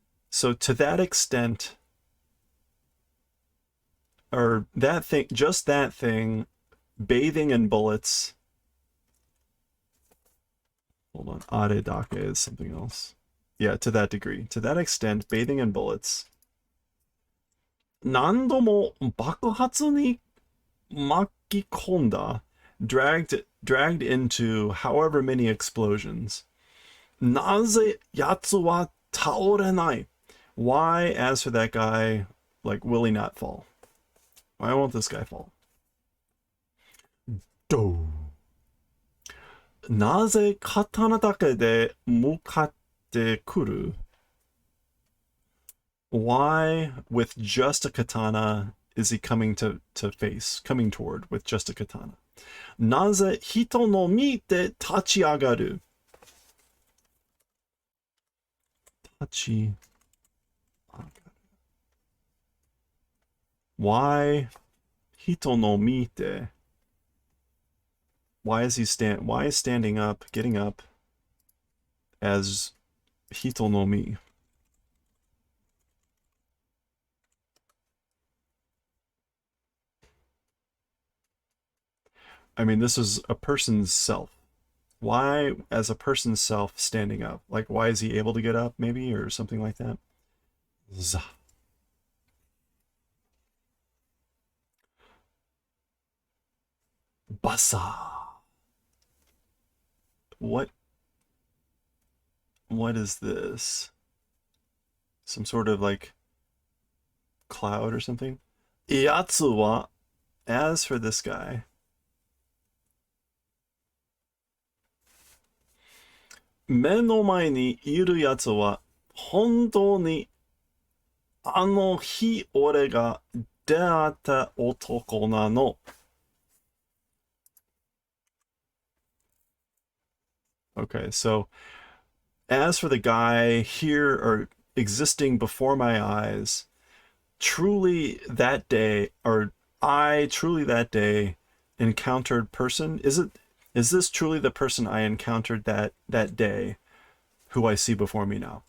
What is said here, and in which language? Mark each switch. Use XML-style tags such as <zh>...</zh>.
<en>So to that extent, or that thing, just that thing, bathing in bullets. Hold on, are dake is something else. Yeah, to that degree, to that extent, bathing in bullets.</en> <ja>何度も爆発に巻き込んだ</ja> <en>dragged into however many explosions.</en> <ja>なぜ奴は倒れない?</ja> <en>Why, as for that guy, like, will he not fall? Why won't this guy fall? Do.</en> <ja>なぜ刀だけで向かってくる?</ja> <en>Why, with just a katana, is he coming coming toward with just a katana?</en> <ja>なぜ人の見て立ち上がる? 立ち上がる.</ja> <en>Why hito no mite? Why is standing up, getting up as hito no mi? I mean, this is a person's self. Why, as a person's self, standing up? Like, why is he able to get up, maybe, or something like that? Z. Basa. What is this? Some sort of like cloud or something?</en> <ja>Iatsu wa,</ja> <en>as for this guy,</en> <ja>目の前にいるやつは本当にあの日俺が出会った男なの。</ja> <en>Okay, so as for the guy here or existing before my eyes, truly that day, or I truly that day encountered person. Is this truly the person I encountered that day who I see before me now?</en>